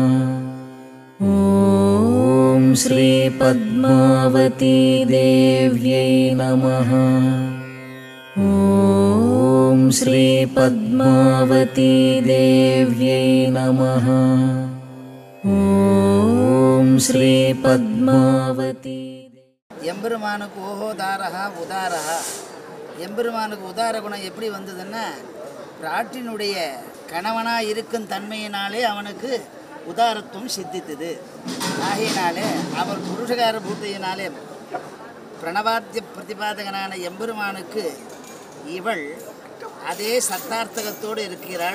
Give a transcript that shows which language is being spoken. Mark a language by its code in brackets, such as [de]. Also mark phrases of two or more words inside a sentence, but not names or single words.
[sa] ఓం శ్రీ పద్మావతీ దేవ్యై నమః. ఓం శ్రీ పద్మావతీ దేవ్యై నమః. ఓం శ్రీ పద్మావతి. [ta] எம்பெருமானுக்கு ஓஹோதாரா உதாரா. எம்பெருமானுக்கு உதார குணம் எப்படி வந்ததுன்னா, பிராட்டினுடைய கணவனாக இருக்கும் தன்மையினாலே அவனுக்கு உதாரத்துவம் சித்தித்தது. ஆகையினாலே அவர் புருஷகார பூத்தையினாலே பிரணவாத்திய பிரதிபாதகனான எம்பெருமானுக்கு இவள் அதே சத்தார்த்தகத்தோடு இருக்கிறாள்.